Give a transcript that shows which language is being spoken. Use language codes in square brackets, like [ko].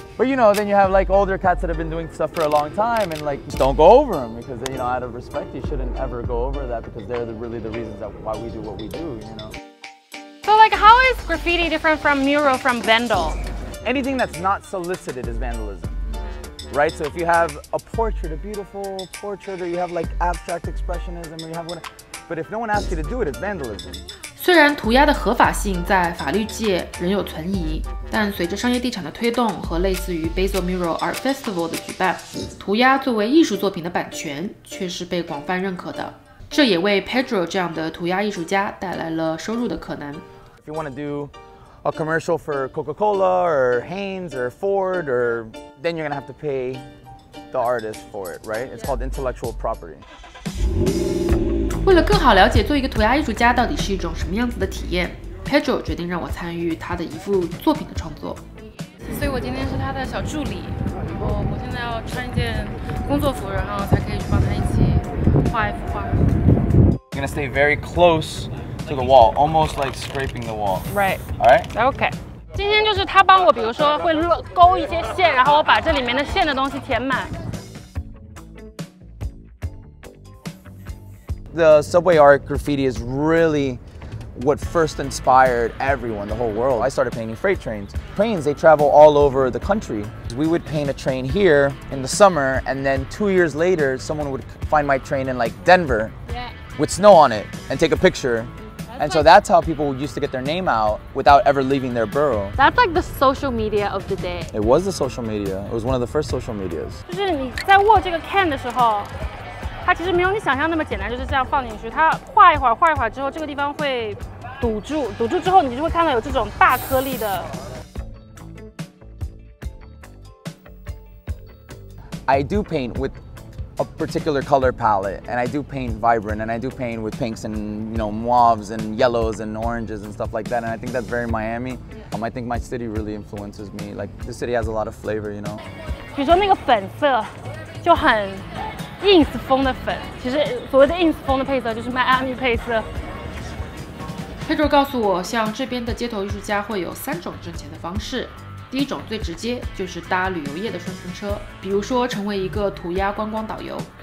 [en] But you know, then you have like older cats that have been doing stuff for a long time, and like just don't go over them because you know, out of respect, you shouldn't ever go over that because they're really the reasons that why we do what we do, you know. So like, how is graffiti different from mural from vandal? Anything that's not solicited is vandalism, right? So if you have a portrait, a beautiful portrait, or you have like abstract expressionism, or you have whatever, but if no one asks you to do it, it's vandalism. [zh] 虽然涂鸦的合法性在法律界仍有存疑，但随着商业地产的推动和类似于 Basel Mural Art Festival 的举办，涂鸦作为艺术作品的版权却是被广泛认可的。这也为 Pedro 这样的涂鸦艺术家带来了收入的可能。 [en] If you want to do a commercial for Coca-Cola or Hanes or Ford, or then you're gonna have to pay the artist for it, right? It's called intellectual property. [zh] 为了更好了解做一个涂鸦艺术家到底是一种什么样子的体验 Pedro 决定让我参与他的一幅作品的创作，所以我今天是他的小助理。然后我现在要穿一件工作服，然后才可以去帮他一起画一幅画。 [en] You're gonna stay very close to the wall, almost like scraping the wall. Right. All right. OK. [zh] 今天就是他帮我，比如说会勾一些线，然后我把这里面的线的东西填满。 [en] The subway art graffiti is really what first inspired everyone, the whole world. I started painting freight trains. Trains, they travel all over the country. We would paint a train here in the summer, and then 2 years later, someone would find my train in like Denver with snow on it and take a picture. And so that's how people used to get their name out without ever leaving their borough. That's like the social media of the day. It was the social media. It was one of the first social medias. [zh] 就是你在握这个 can 的时候，它其实没有你想象那么简单，就是这样放进去。它画一会儿之后，这个地方会堵住之后，你就会看到有这种大颗粒的。 [en] I do paint with a particular color palette, and I do paint vibrant, and I do paint with pinks and mauves and yellows and oranges and stuff like that. And I think that's very Miami. I think my city really influences me. Like the city has a lot of flavor, you know. [zh] 比如说那个粉色就很 ins 风的粉，其实所谓的 ins 风的配色就是迈阿密配色。 Pedro 告诉我，像这边的街头艺术家会有3种挣钱的方式。第一种最直接，就是搭旅游业的顺风车，比如说成为一个涂鸦观光导游。